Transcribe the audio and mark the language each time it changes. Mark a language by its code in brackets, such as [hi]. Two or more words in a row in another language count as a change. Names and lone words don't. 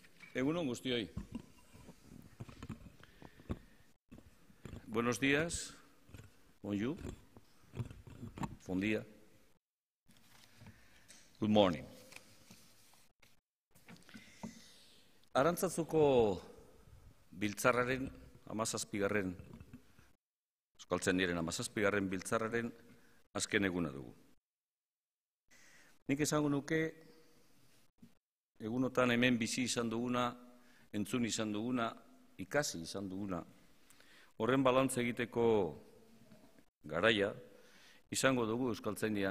[eu] Egun on guztioi. [es] Buenos días, [en] bonjour, [ca] bon dia, [en] good morning. [eu] Arantzazuko biltzarraren 17. Euskaltzaindiaren 17. biltzarraren azken eguna dugu. Nik esango nuke egunotan hemen bizi izan duguna, entzun izan duguna, ikasi izan duguna, horren balantze egiteko garaia izango dugu Euskaltzaindian.